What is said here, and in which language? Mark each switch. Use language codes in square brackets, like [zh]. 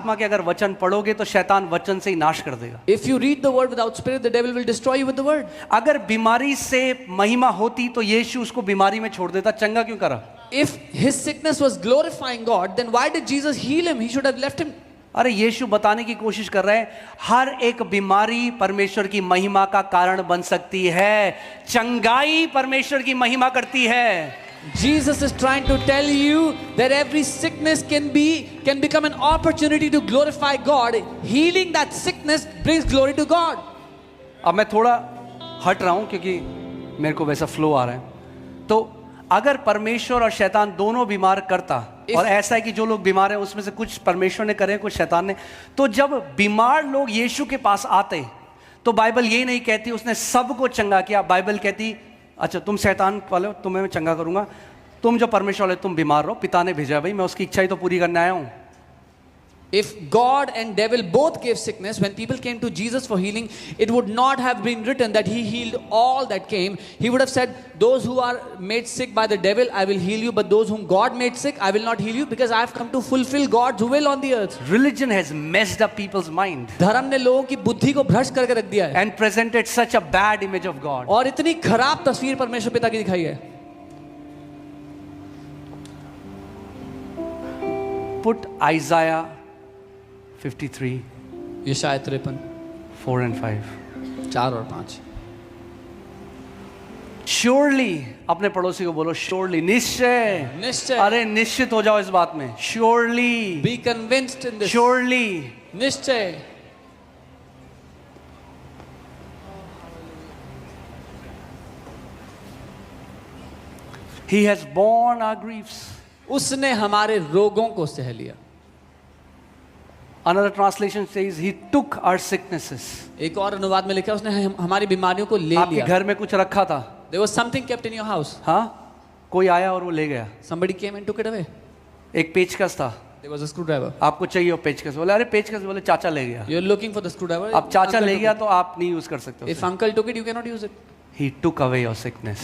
[hi] आत्मा के अगर वचन पढ़ोगे तो शैतान वचन से ही नाश कर देगा। [en] If you read the word without spirit, the devil will destroy you with the word. [hi] अगर बीमारी से महिमा होती तो यीशु उसको बीमारी में छोड़ देता, चंगा क्यों करा? [en] If his sickness was glorifying God, then why did Jesus heal him? He should have left him. [hi] अरे यीशु बताने की कोशिश कर रहे हैं हर एक बीमारी परमेश्वर की महिमा का कारण बन सकती है, चंगाई परमेश्वर की महिमा करती है। [en] Jesus is trying to tell you that every sickness can become an opportunity to glorify God. Healing that sickness brings glory to God. [hi] अब मैं थोड़ा हट रहा हूं क्योंकि मेरे को वैसा फ्लो आ रहा है। तो अगर परमेश्वर और शैतान दोनों बीमार करता, और ऐसा है कि जो लोग बीमार हैं उसमें से कुछ परमेश्वर ने करे कुछ शैतान ने, तो जब बीमार लोग यीशु के पास आते तो बाइबल ये नहीं कहती उसने सबको चंगा किया। बाइबल कहती अच्छा तुम शैतान वाले हो, तुम्हें मैं चंगा करूंगा, तुम जो परमेश्वर वाले तुम बीमार रहो, पिता ने भेजा भाई, मैं उसकी इच्छा ही तो पूरी करने आया हूं। [en] If God and devil both gave sickness, when people came to Jesus for healing, it would not have been written that he healed all that came. He would have said, those who are made sick by the devil, I will heal you, but those whom God made sick, I will not heal you, because I have come to fulfill God's will on the earth. Religion has messed up people's mind [hi] धर्म ने लोगों की बुद्धि को भ्रष्ट करके रख दिया है [en] and presented such a bad image of God. [hi] और इतनी खराब तस्वीर परमेश्वर पिता की दिखाई है। [en] Put Isaiah 53, [hi] यशायाह 53 [en] 4 and 5. [hi] 4 और 5। Surely, अपने पड़ोसी को बोलो surely, निश्चय, निश्चय। अरे निश्चित हो जाओ इस बात में। [en] Surely, Be convinced in this. surely, [hi] निश्चय। [en] He has borne our griefs. [hi] उसने हमारे रोगों को सह लिया। [en] Another translation says he took our sicknesses. [hi] एक और अनुवाद में लिखा है उसने हमारी बीमारियों को ले आपके लिया। घर में कुछ रखा था, [en] There was something kept in your house. [hi] हाँ, कोई आया और वो ले गया। [en] Somebody came and took it away. [hi] एक पेचकस था, [en] There was a screwdriver. [hi] आपको चाहिए वो पेचकस, बोले अरे पेचकस, बोले चाचा ले गया। [en] You're looking for the screwdriver. [hi] अब चाचा [en] Uncle [hi] ले [en] took [hi] गया [en] it. [hi] तो आप नहीं यूज कर सकते [en] If [hi] उसे। [en] uncle took it, you cannot use it. He took away your sickness.